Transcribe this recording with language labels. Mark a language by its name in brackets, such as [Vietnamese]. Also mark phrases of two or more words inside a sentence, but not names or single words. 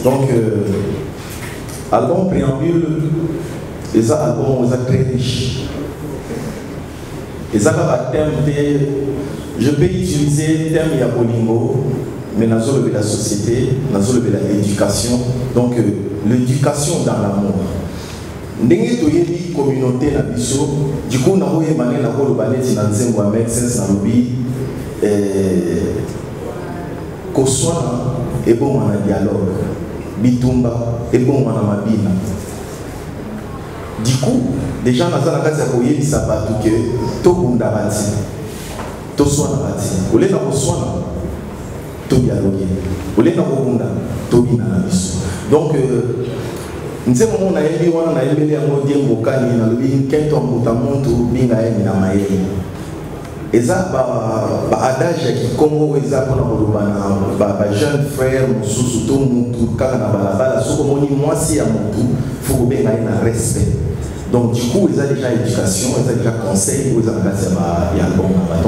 [French] Donc, album préambule, et ça, album très riche. Et ça, à terme, je peux utiliser le terme Yabolingo, mais dans la société, dans l'éducation. Donc, l'éducation dans l'amour. [Lingala] ndenge toyebi communauté na biso [French] du coup [Lingala] nakoyebane nakoloba neti na nzembo ya médecins nalobi koswana ebongwana na dialogue bitumba ebongwana na mabina. [French] Du coup déjà [Lingala] naza na kati ya koyebisa bato ke tobunda bati toswana bati olenda koswana todialogue olenda kobunda tobina na biso. Donc nzembo mo nayebi wana nayebeli yango die mbokani nalobi nkento mbuta muntu binga yeni na mayele eza baadage ya kikongo eza mpona koloba na [French] jeune frère [Lingala] mosusu to mutu kaka na balabala soki omoni mwasi ya mutu fo kobenga ye na respect. [French] Donc du coup [Lingala] eza [French] déjà éducation [Lingala] eza [French] déjà conseil [Lingala] oyo eza na kati ya album na ba.